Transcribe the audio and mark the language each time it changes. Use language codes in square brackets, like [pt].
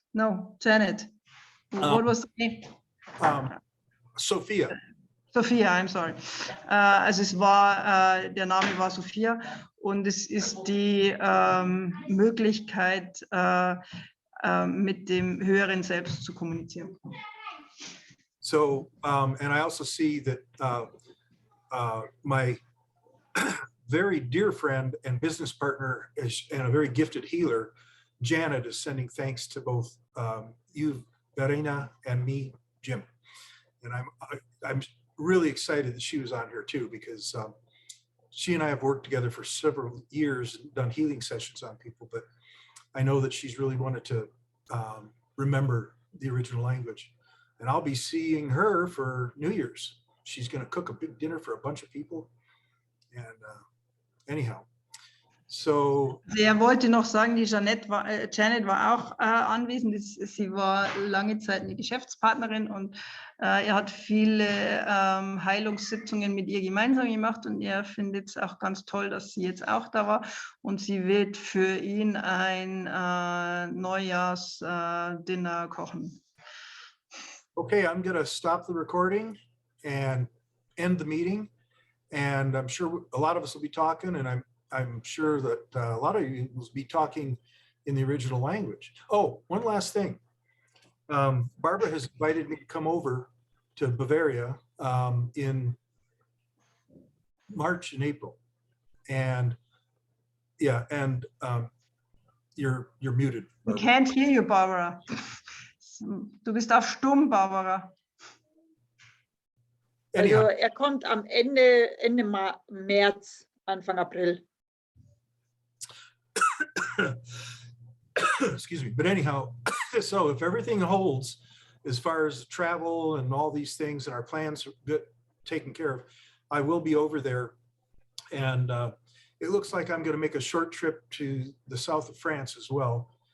[en] No, Janet. What was the name? Sophia. Sophia, I'm sorry. [de] Also es war, der Name war Sophia, und es ist die Möglichkeit, mit dem höheren Selbst zu kommunizieren. [en] So, and I also see that my very dear friend and business partner and a very gifted healer, Janet, is sending thanks to both you, Verena, and me, Jim. And I'm really excited that she was on here too, because she and I have worked together for several years and done healing sessions on people, but I know that she's really wanted to remember the original language. And I'll be seeing her for New Year's. She's going to cook a big dinner for a bunch of people. And anyhow, so. [de] Er wollte noch sagen, die Janet war auch anwesend. Sie war lange Zeit eine Geschäftspartnerin, und er hat viele Heilungssitzungen mit ihr gemeinsam gemacht, und er findet es auch ganz toll, dass sie jetzt auch da war, und sie wird für ihn ein Neujahrsdinner kochen. [en] Okay, I'm going to stop the recording and end the meeting. And I'm sure a lot of us will be talking, and I'm sure that a lot of you will be talking in the original language. Oh, one last thing. Barbara has invited me to come over to Bavaria in March and April. And yeah, and you're muted, We Barbara. can't hear you, Barbara. [de] Du bist auf Stumm, Barbara. [en] Anyhow, [de] Also er kommt am Ende März, Anfang April. [en] excuse me, but anyhow, so if everything holds as far as travel and all these things and our plans are good, taken care of, I will be over there. And it looks like I'm going to make a short trip to the south of France as well.